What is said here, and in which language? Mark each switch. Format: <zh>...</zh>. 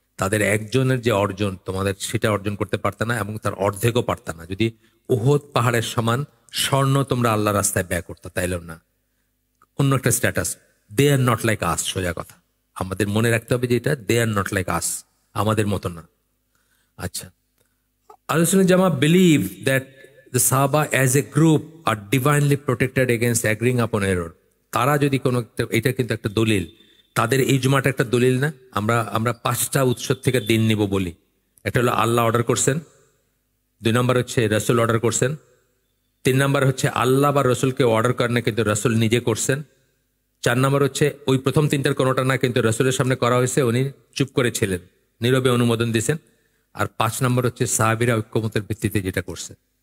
<bn>তাদের একজনের যে অর্জন তোমাদের সেটা অর্জন করতে পারতা না, এবং তার অর্ধেকও পারতা না যদি উহুদ পাহাড়ের সমান স্বর্ণ তোমরা আল্লাহর রাস্তায় ব্যয় করতা, তাইলেও না। অন্য একটা status,</bn> <en>they are not like us,</en> <bn>সোজা কথা আমাদের মনে রাখতে হবে যে এটা দে আর নট লাইক আস, আমাদের মতো না।</bn> <en>আচ্ছা, আহলে সুন্নাত জামা believe that the Sahaba as a group are divinely protected against agreeing upon error.</en> <bn>তারা যদি কোনো, এটা কিন্তু একটা দলিল, তাদের ইজমাটা একটা দলিল না। আমরা 5টা উৎস থেকে দিন নিব বলি। একটা হলো আল্লাহ অর্ডার করছেন, 2 নম্বর হচ্ছে রসুল অর্ডার করছেন, 3 নম্বর হচ্ছে আল্লাহ বা রসুলকে অর্ডার করেন না কিন্তু রসুল নিজে করছেন, 4 নম্বর হচ্ছে ওই প্রথম 3টার কোনোটা না কিন্তু রসুলের সামনে করা হয়েছে, উনি চুপ করেছিলেন, নীরবে অনুমোদন দিয়েছেন, আর 5 নম্বর হচ্ছে সাহাবীরা ঐক্যমতের ভিত্তিতে যেটা করছে।</bn>